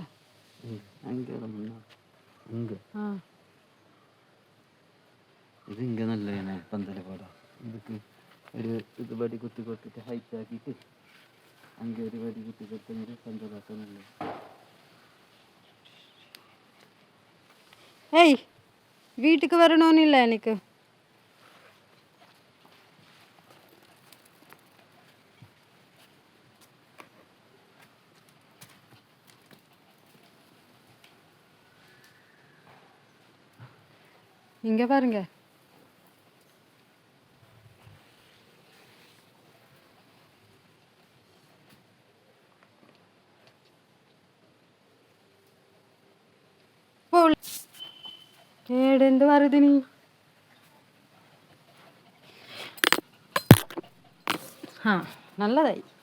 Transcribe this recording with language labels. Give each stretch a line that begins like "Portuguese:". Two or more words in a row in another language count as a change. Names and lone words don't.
Tamil: அங்கே இங்கே ஆ
Malayalam: ഇത് ഇങ്ങനെ നല്ല പന്തല് പാടാം. ഇതൊക്കെ ഒരു ഇത് വടി കുത്തി കൊടുത്തിട്ട് ഹൈറ്റ് ആക്കിയിട്ട് അங்கே ഒരു വടി കുത്തി കൊടുത്തെങ്കിൽ പന്തലാക്കാൻ നല്ല.
Tamil: ஏய் வீட்டுக்கு வரணும்னு இல்லை எனக்கு. இங்கே பாருங்க.
Malayalam: കേടെന്ത് വരുത് നീ? ആ നല്ലതായി.